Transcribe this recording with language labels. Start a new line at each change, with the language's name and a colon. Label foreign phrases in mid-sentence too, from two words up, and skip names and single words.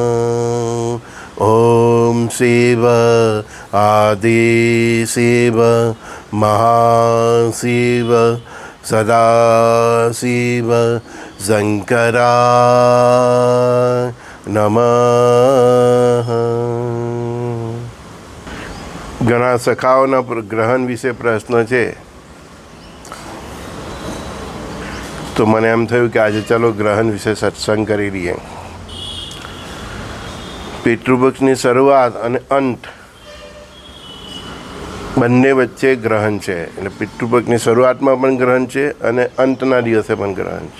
Sanskrit: ओम शिव आदि शिव महाशिव सदाशिव शंकराय नमः।
Gujarati: ઘણા સખાઓના ગ્રહણ વિશે પ્રશ્ન છે, તો મને એમ થયું કે આજે ચાલો ગ્રહણ વિશે સત્સંગ કરી લઈએ। પિતૃપક્ષની શરૂઆત અને અંત બંને વચ્ચે ગ્રહણ છે, એટલે પિતૃપક્ષની શરૂઆતમાં પણ ગ્રહણ છે અને અંતના દિવસે પણ ગ્રહણ છે।